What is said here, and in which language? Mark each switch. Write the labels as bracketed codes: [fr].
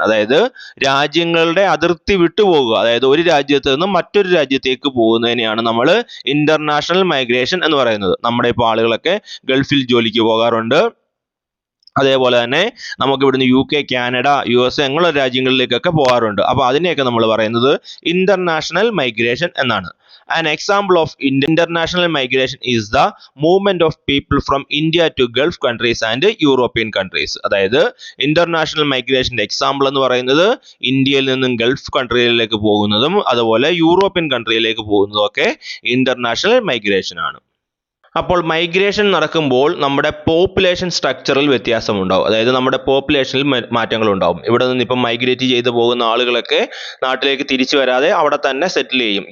[ml] അതായത് രാജ്യങ്ങളുടെ അതിർത്തി വിട്ടുപോകുക, അതായത് ഒരു രാജ്യത്ത് നിന്ന് മറ്റൊരു രാജ്യത്തേക്ക് പോകുന്നതിനെയാണ് നമ്മൾ ഇന്റർനാഷണൽ മൈഗ്രേഷൻ എന്ന് പറയുന്നത്. നമ്മുടെ ഇപ്പോൾ ആളുകളൊക്കെ ഗൾഫിൽ ജോലിക്ക് പോകാറുണ്ട്. അതേപോലെ തന്നെ നമുക്ക് ഇവിടുന്ന് UK, കാനഡ, USA അങ്ങനെയുള്ള രാജ്യങ്ങളിലേക്കൊക്കെ പോകാറുണ്ട്. അപ്പോൾ അതിനെയൊക്കെ നമ്മൾ പറയുന്നത് ഇന്റർനാഷണൽ മൈഗ്രേഷൻ എന്നാണ്. [en] An example of international migration is the movement of people from India to Gulf countries and European countries. [ml] അതായത് ഇന്റർനാഷണൽ മൈഗ്രേഷന്റെ എക്സാമ്പിൾ എന്ന് പറയുന്നത് ഇന്ത്യയിൽ നിന്നും ഗൾഫ് കൺട്രികളിലേക്ക് പോകുന്നതും അതുപോലെ യൂറോപ്യൻ കൺട്രിയിലേക്ക് പോകുന്നതും ഒക്കെ ഇന്റർനാഷണൽ മൈഗ്രേഷൻ ആണ്. അപ്പോൾ മൈഗ്രേഷൻ നടക്കുമ്പോൾ നമ്മുടെ പോപ്പുലേഷൻ സ്ട്രക്ചറിൽ വ്യത്യാസമുണ്ടാവും. അതായത് നമ്മുടെ പോപ്പുലേഷനിൽ മാറ്റങ്ങൾ ഉണ്ടാവും. ഇവിടെ നിന്ന് ഇപ്പം മൈഗ്രേറ്റ് ചെയ്ത് പോകുന്ന ആളുകളൊക്കെ നാട്ടിലേക്ക് തിരിച്ചു വരാതെ അവിടെ തന്നെ സെറ്റിൽ ചെയ്യും.